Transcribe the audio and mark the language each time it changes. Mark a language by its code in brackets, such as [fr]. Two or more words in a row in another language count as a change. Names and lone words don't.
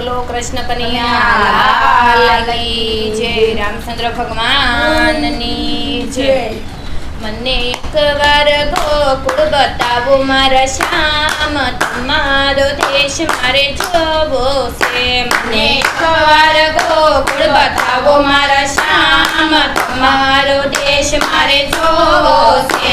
[hi] बोलो कृष्ण कन्हैया लाल की जय। [gu] રામચંદ્ર ભગવાન ની જય। મને એકવાર ગોકુળ બતાવો મારા શ્યામ, તમારો દેશ મારે જોવો છે। મને એકવાર ગોકુળ બતાવો મારા શ્યામ, તમારો દેશ મારે જોવો છે।